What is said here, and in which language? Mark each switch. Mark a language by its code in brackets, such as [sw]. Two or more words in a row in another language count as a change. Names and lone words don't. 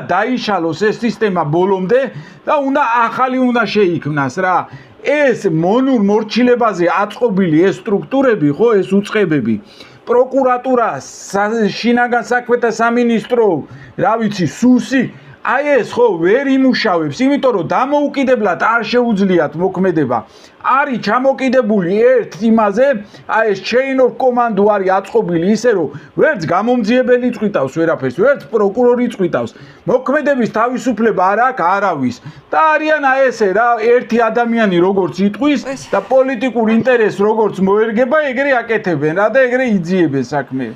[ka] დაიშალოს ეს სისტემა ბოლომდე და უნდა ახალი უნდა შეიქმნას რა ეს მონურ მორჩილებაზე აწყობილი ეს სტრუქტურები ხო ეს უწყებები პროკურატურა შინაგან საქმეთა სამინისტრო რა ვიცი სუსი აი ეს ხო ვერ იმუშავებს იმიტომ რომ დამოუკიდებლად არ შეუძლიათ მოქმედება არის ჩამოკიდებული ერთ იმაზე აი ეს [en] chain of command [ka] არის აწყობილი ისე რომ ვერც გამომძიებელი წვითავს ვერაფერს ვერც პროკურორი წვითავს მოქმედების თავისუფლება არ აქვს არავის და არიან აი ესე რა ერთი ადამიანი როგორც იტყვის და პოლიტიკურ ინტერესს როგორც მოერგება ეგრე აკეთებენ რა და ეგრე იძიებენ საქმეებს